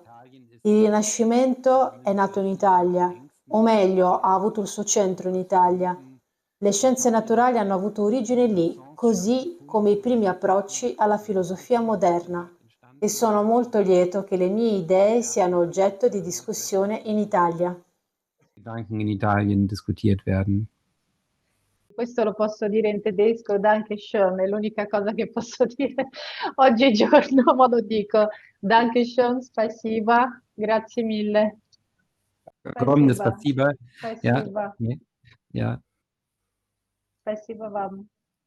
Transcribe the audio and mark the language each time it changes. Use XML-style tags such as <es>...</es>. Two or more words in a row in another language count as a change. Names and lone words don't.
<it>Il Rinascimento è nato in Italia, o meglio, ha avuto il suo centro in Italia. Le scienze naturali hanno avuto origine lì, così come i primi approcci alla filosofia moderna. E sono molto lieto che le mie idee siano oggetto di discussione in Italia.</it> <de>Gedanken in Italien diskutiert werden.</de> <it>Questo lo posso dire in tedesco,</it> <de>Danke schön,</de> <it>è l'unica cosa che posso dire oggigiorno, ma lo dico.</it> <de>Danke schön,</de> <ru>spasiba,</ru> <it>grazie mille.</it> <ru>Огромное Спасибо. спасибо. Ja, Спасибо.</ru> <de>ja.</de> <ru>Спасибо вам.</ru>